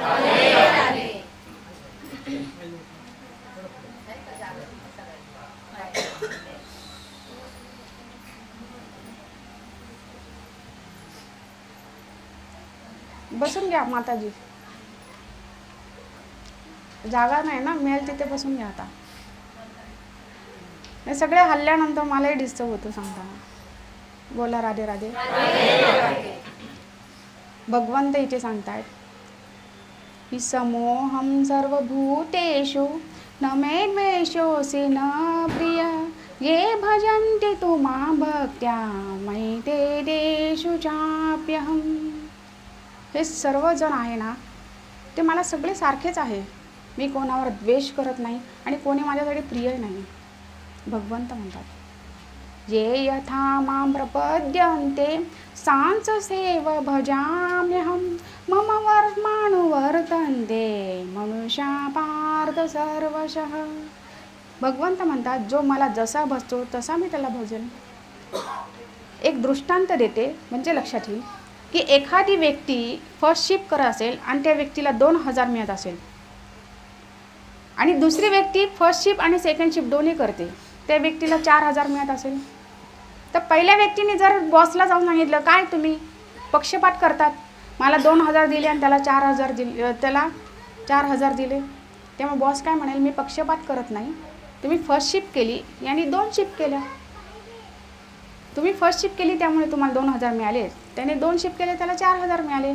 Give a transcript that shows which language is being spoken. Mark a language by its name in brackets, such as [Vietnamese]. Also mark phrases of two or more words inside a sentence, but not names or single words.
[Marathi] बसून घ्या माताजी, जागा नाही ना, मिळेल तिथे बसून घ्या. आता हे सगळे हल्ल्यानंतर मलाही डिस्टर्ब होतो सांगताना. बोला राधे राधे. भगवंत इथे सांगतायत की [Sanskrit] समोहम सर्वभूतेषु न मे द्वेषोऽसि न प्रिय. ये भजन्ति तु मां भक्त्या मयि ते देषु चाप्यहम्. [Marathi] हे सर्वजण आहे ना, ते मला सगळे सारखेच आहे. मी कोणावर द्वेष करत नाही आणि कोणी माझ्यासाठी प्रिय नाही. भगवंत म्हणतात [Sanskrit] ये यथा मां प्रपद्यन्ते सांससेव भजाम्यहम्. मम वर्त्मानुवर्तन्ते मनुष्या पार्थ सर्वशः. [Marathi] भगवंत म्हणतात जो मला जसा भजतो तसा मी त्याला भजेन. एक दृष्टांत देते म्हणजे लक्षात येईल की एखादी व्यक्ती [English] first shift [Marathi] करत असेल आणि त्या व्यक्तीला 2000 मिळत असेल, आणि दुसरी व्यक्ती [English] first shift [Marathi] आणि [English] second shift [Marathi] दोन्ही करते, त्या व्यक्तीला 4000 मिळत असेल, तर पहिल्या व्यक्तीने जर बॉसला जाऊन सांगितलं काय तुम्ही पक्षपात करतात, मला 2000 दिले आणि त्याला 4000 दिले, त्याला 4000 दिले, तेव्हा बॉस काय म्हणेल मी पक्षपात करत नाही, तुम्ही [English] first shift [Marathi] केली यांनी 2 शिफ्ट केल्या, तुम्ही [English] first shift [Marathi] केली त्यामुळे तुम्हाला 2000 मिळाले, त्याने 2 शिफ्ट केले त्याला 4000 मिळाले.